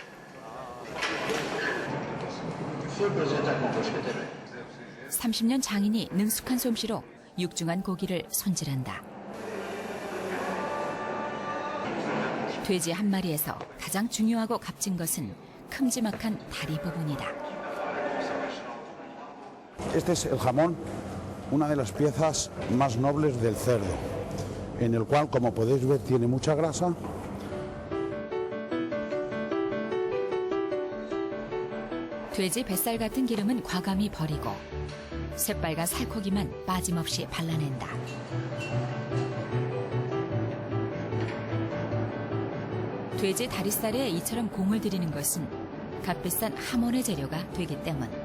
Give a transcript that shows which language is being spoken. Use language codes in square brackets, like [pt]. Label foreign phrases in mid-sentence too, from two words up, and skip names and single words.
[ko] (30년) 장인이 능숙한 솜씨로 육중한 고기를 손질한다. 돼지 한 마리에서 가장 중요하고 값진 것은 큼지막한 다리 부분이다. [es] Este es el jamón, una de las piezas más nobles del cerdo, en el cual, como podéis ver, tiene mucha grasa. [ko] 돼지 뱃살 같은 기름은 과감히 버리고 새빨간 살코기만 빠짐없이 발라낸다. 돼지 다리살에 이처럼 공을 들이는 것은 값비싼 하몬의 재료가 되기 때문.